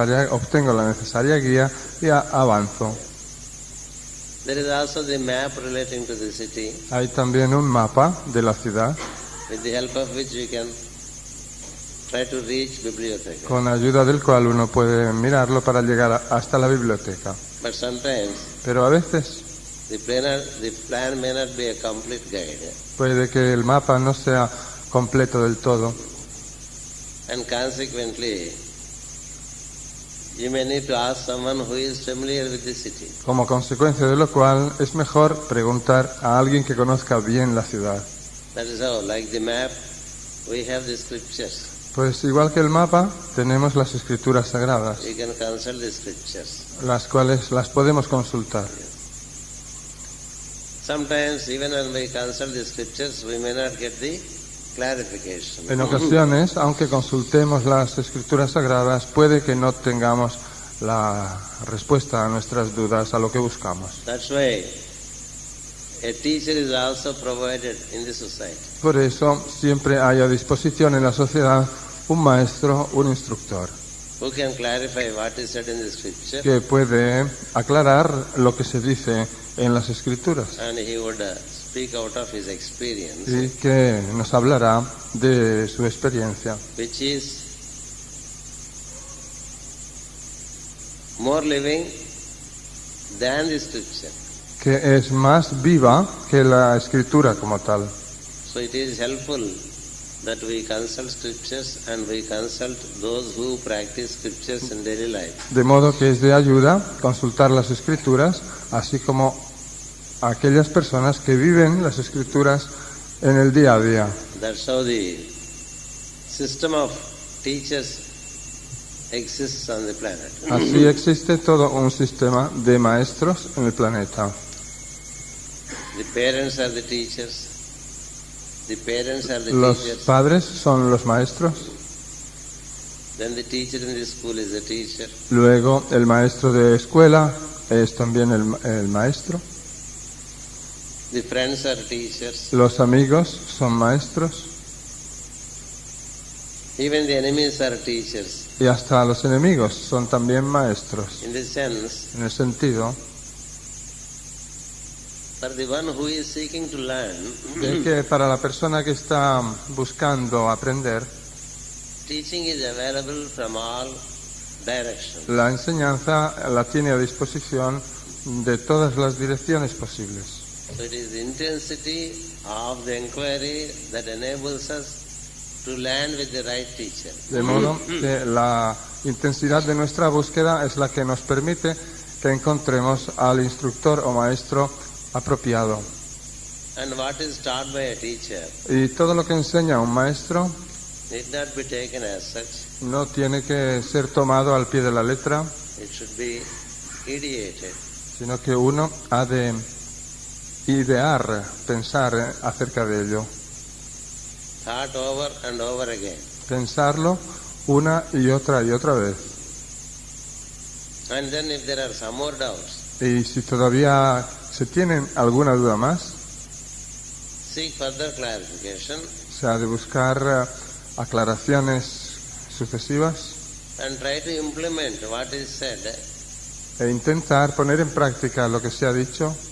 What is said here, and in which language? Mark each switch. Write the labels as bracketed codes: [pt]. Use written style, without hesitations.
[es] obtengo la necesaria guía y avanzo. [en] There is also the map relating to the city, [es] Hay también un mapa de la ciudad, [en] with the help of which we can try to reach biblioteca. [es] con ayuda del cual uno puede mirarlo para llegar hasta la biblioteca. [en] But sometimes [es] Pero a veces [en] the plan may not be a complete guide, [es] puede que el mapa no sea completo del todo [en] and consequently you may need to ask someone who is familiar with the city. [es] como consecuencia de lo cual es mejor preguntar a alguien que conozca bien la ciudad. [en] That is how, like the map, we have the scriptures. [es] Pues igual que el mapa, tenemos las escrituras sagradas, [en] We can consult the scriptures. [es] las cuales las podemos consultar. [en] Sometimes even when we consult the scriptures, we may not get the clarification. [es] En ocasiones, aunque consultemos las escrituras sagradas, puede que no tengamos la respuesta a nuestras dudas, a lo que buscamos. [en] That's why a teacher is also provided in the society. [es] Por eso siempre hay a disposición en la sociedad un maestro, un instructor, [en] Who can clarify what is said in the scripture, [es] que puede aclarar lo que se dice en las escrituras [en] and he would speak out of his experience, [es] y que nos hablará de su experiencia, [en] which is more living than the scripture. [es] que es más viva que la escritura como tal. [en] So it is helpful that we consult scriptures and we consult those who practice scriptures in daily life. [es] De modo que es de ayuda consultar las escrituras, así como aquellas personas que viven las escrituras en el día a día. [en] That's how the system of teachers exists on the planet. [es] Así existe todo un sistema de maestros en el planeta. [en] The parents are the teachers. The parents are the [es] Los [en] teachers. [es] padres son los maestros, [en] Then the teacher in the school is the teacher. [es] luego el maestro de escuela es también el maestro, [en] The friends are teachers. [es] los amigos son maestros [en] Even the enemies are teachers. [es] y hasta los enemigos son también maestros, [en] In the sense, [es] en el sentido [en] for the one who is seeking to learn, [es] de que para la persona que está buscando aprender, [en] teaching is available from all directions. [es] la enseñanza la tiene a disposición de todas las direcciones posibles. [en] So it is the intensity of the inquiry that enables us to land with the right teacher. [es] De modo que la intensidad de nuestra búsqueda es la que nos permite que encontremos al instructor o maestro apropiado. [en] And what is taught by a teacher [es] Y todo lo que enseña un maestro [en] need not be taken as such. [es] no tiene que ser tomado al pie de la letra, [en] It should be ideated. [es] sino que uno ha de idear, pensar acerca de ello, [en] Thought over and over again. [es] pensarlo una y otra vez. [en] And then if there are some more doubts, [es] Y si todavía se tienen alguna duda más, [en] seek further clarification [es] se ha de buscar aclaraciones sucesivas [en] and try to implement what is said [es] e intentar poner en práctica lo que se ha dicho,